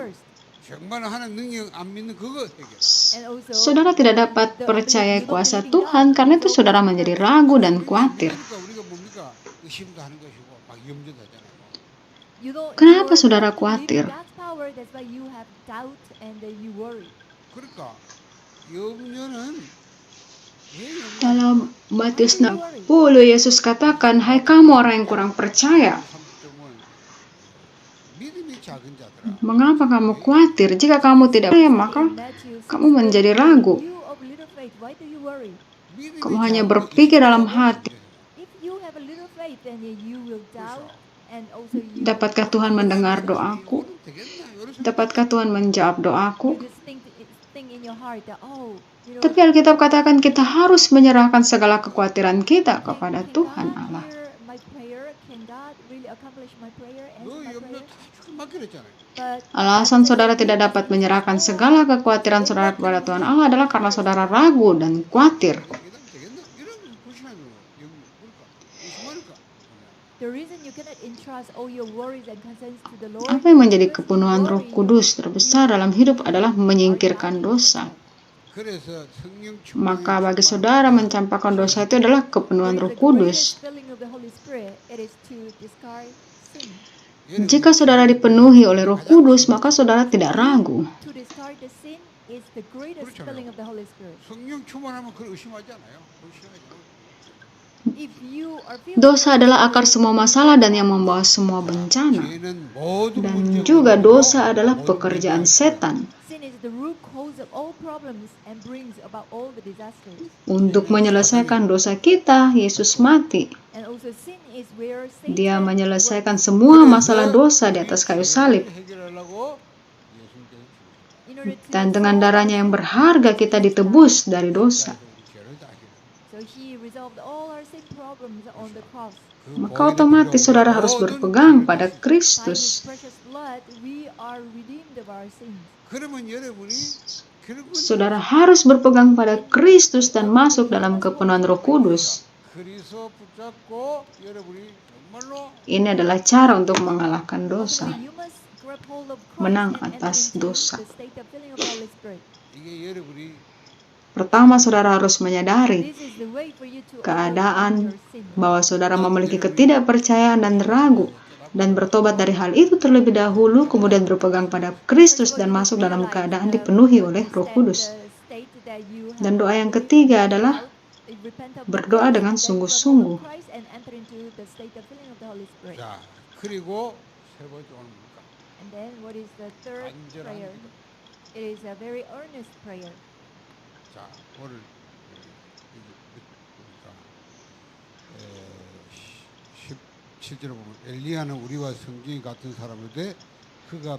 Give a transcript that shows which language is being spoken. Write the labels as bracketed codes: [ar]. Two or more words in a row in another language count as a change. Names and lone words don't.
[ko] 정말 하나님 능력 안 믿는 그거 회개. [id] Saudara tidak dapat percaya kuasa Tuhan karena itu saudara menjadi ragu dan khawatir. [ko] 그러니까 우리가 뭡니까? 의심도 하는 것이고 막 염려도 하잖아요. [id] Kenapa saudara khawatir? [ko] 그러니까 염려는 왜 염려? [id] Dalam Matius 60, Yesus katakan, hai kamu orang yang kurang percaya. [ko] 30점은 믿음이 작은 자들아. [id] Mengapa kamu khawatir? Jika kamu tidak percaya, maka kamu menjadi ragu. Kamu hanya berpikir dalam hati, dapatkah Tuhan mendengar doaku? Dapatkah Tuhan menjawab doaku? Tapi Alkitab katakan kita harus menyerahkan segala kekhawatiran kita kepada Tuhan Allah. [ko] 너 염려 다 주께 맡기랬잖아요. [id] Alasan saudara tidak dapat menyerahkan segala kekhawatiran saudara kepada Tuhan Allah adalah karena saudara ragu dan khawatir. [ko] 되겠나 되겠나 이런 불신하는 거 뭘까? 의심하니까. [id] Apa yang menjadi kepenuhan Roh Kudus terbesar dalam hidup adalah menyingkirkan dosa. [ko] 그래서 성령 [id] Maka bagi saudara mencampakkan dosa itu adalah kepenuhan Roh Kudus. Jika saudara dipenuhi oleh Roh Kudus, maka saudara tidak ragu. [ko] 성령 충만하면 그걸 의심하지 않아요. 의심하지 않아요. [id] Dosa adalah akar semua masalah dan yang membawa semua bencana. [ko] 죄는 모든 [id] Dan [ko] 문제의 [id] juga [ko] 근원이고 [id] dosa adalah [ko] 모든 [id] pekerjaan [ko] 문제의 [id] setan. Untuk menyelesaikan dosa kita, Yesus mati. Dia menyelesaikan semua masalah dosa di atas kayu salib. [ko] 해결하려고 예수님께서 죽으셨어요. [id] Dan dengan darahnya yang berharga kita ditebus dari dosa. [ko] 죄를 다 [id] Maka otomatis saudara harus berpegang pada Kristus. [ko] 그러면 여러분이 결국은 [id] Saudara harus berpegang pada Kristus dan masuk dalam kepenuhan Roh Kudus. [ko] 그리스도 붙잡고 여러분이 정말로 [id] Ini adalah cara untuk mengalahkan dosa, menang atas dosa. [ko] 이게 여러분이 [id] Pertama, saudara harus menyadari keadaan bahwa saudara memiliki ketidakpercayaan dan ragu, dan bertobat dari hal itu terlebih dahulu, kemudian berpegang pada Kristus dan masuk dalam keadaan dipenuhi oleh Roh Kudus. Dan doa yang ketiga adalah berdoa dengan sungguh-sungguh. [ko] 자 그리고 세 번째 오는 뭡니까? 자 오늘 보니까 17절에 보면 엘리야는 우리와 성경이 같은 사람인데 그가